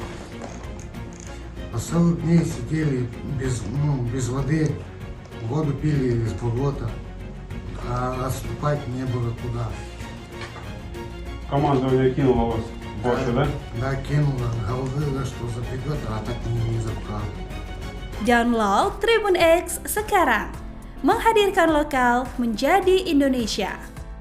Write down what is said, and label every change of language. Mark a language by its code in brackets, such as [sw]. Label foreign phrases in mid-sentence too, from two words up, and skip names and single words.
[ru] По 40 дней сидели без воды, воду пили из болота, а отступать не было куда. Командование кинуло вас больше, да? Да, кинула, говорила, что заберет, а так не забрала. [id] Download Tribun X sekarang, menghadirkan lokal menjadi Indonesia.